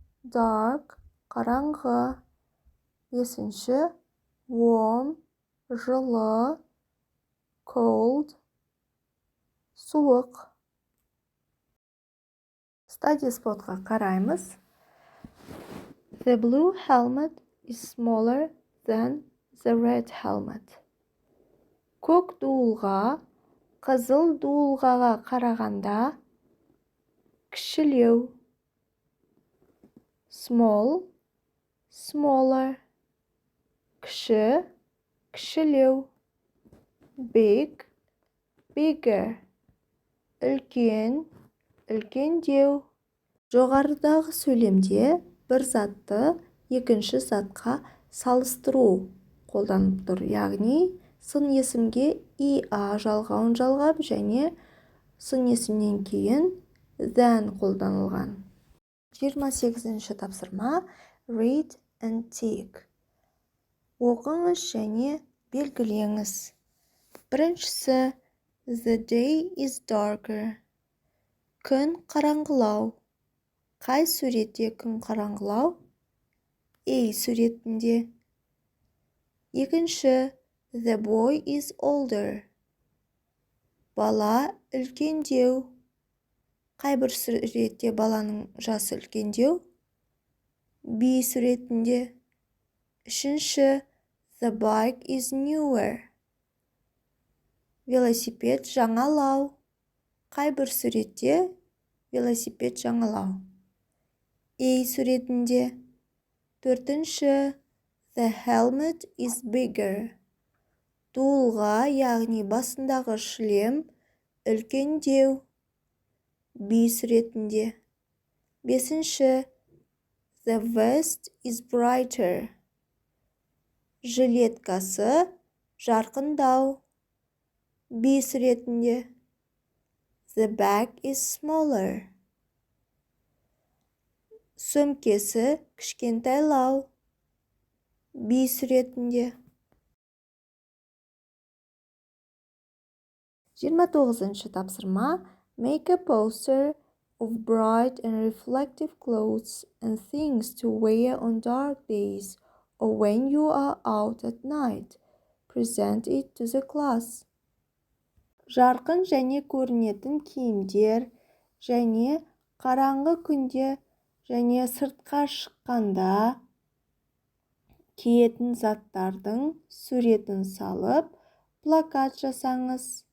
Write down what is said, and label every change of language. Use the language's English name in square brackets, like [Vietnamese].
[Kazakh] Dark, қараңғы. Бесінші, warm, жылы. Cold, суық. Study spotқа қараймыз. [English] The blue helmet is smaller than the red helmet. [Kazakh] Көк дуылға қызыл дуылғаға қарағанда кішілеу. Small, smaller. Кіші, кішілеу. Big, bigger. Үлкен, үлкендеу. Жоғарыдағы сөйлемде бір затты екінші затқа салыстыру қолданып тұр. Яғни, сын есімге иа жалғауын жалғап және сын есімнен кейін than қолданылған. 28-ші тапсырма. [English] Read and tick. [Kazakh] Оқыңыз және белгілеңіз. Біріншісі, [English] the day is darker. [Kazakh] Күн қараңғылау. Қай суретте күн қараңғылау? A суретінде. Екінші, [English] the boy is older. [Kazakh] Бала үлкендеу. Қай бір суретте баланың жасы үлкендеу? B суретінде. Үшінші, [English] the bike is newer. [Kazakh] Велосипед жаңалау. Қай бір суретте велосипед жаңалау? A суретінде. Төртінші, [English] the helmet is bigger. [Kazakh] Дуылға, яғни басындағы шлем үлкендеу. B суретінде. Бесінші, [English] the vest is brighter. [Kazakh] Жилеткасы жарқындау. B суретінде. [English] The bag is smaller. [Kazakh] Сөмкесі кішкентайлау. B суретінде. 29-шы тапсырма. [English] Make a poster of bright and reflective clothes and things to wear on dark days or when you are out at night. Present it to the class. [Kazakh] Жарқын және көрінетін киімдер және қараңғы күнде және сыртқа шыққанда киетін заттардың суретін салып, плакат жасаңыз.